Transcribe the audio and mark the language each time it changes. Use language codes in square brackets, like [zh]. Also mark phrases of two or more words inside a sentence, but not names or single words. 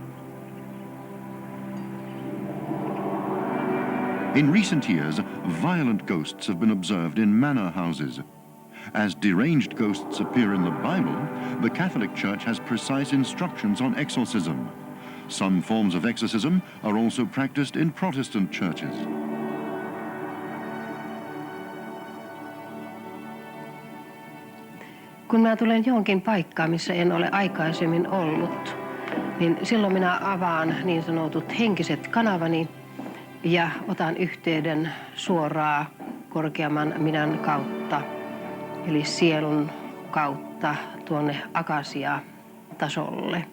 [en] In recent years, violent ghosts have been observed in manor houses. As deranged ghosts appear in the Bible, the Catholic Church has precise instructions on exorcism. Some forms of exorcism are also practiced in Protestant churches. [fi] Kun mä tulen johonkin paikkaan, missä en ole aikaisemmin ollut, niin silloin minä avaan niin sanotut henkiset kanavani ja otan yhteyden suoraan korkeamman minän kautta, eli sielun kautta tuonne akasia-tasolle.